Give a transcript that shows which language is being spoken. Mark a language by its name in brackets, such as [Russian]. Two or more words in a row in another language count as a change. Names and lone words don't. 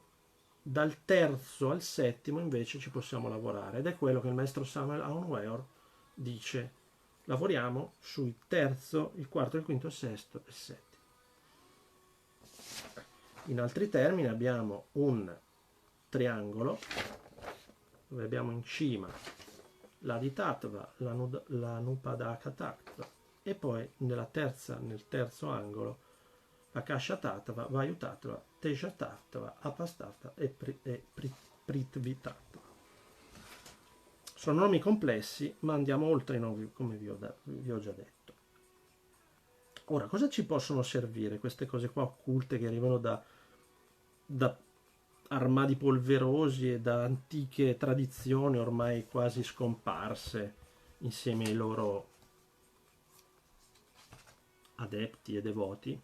[Italian] Dal terzo al settimo invece ci possiamo lavorare, ed è quello che il maestro Samuel Aunweor dice: lavoriamo sul terzo, il quarto, il quinto, il sesto e il settimo. In altri termini abbiamo un triangolo dove abbiamo in cima l'Aditattva, l'Anupadaka Tattva, e poi nel terzo angolo Akasha Tattva, Vayu Tattva, Teja Tattva, Apastattva e Prithvi Tattva. Sono nomi complessi, ma andiamo oltre i nomi, come vi ho già detto. Ora, cosa ci possono servire queste cose qua occulte che arrivano da armadi polverosi e da antiche tradizioni ormai quasi scomparse insieme ai loro adepti e devoti?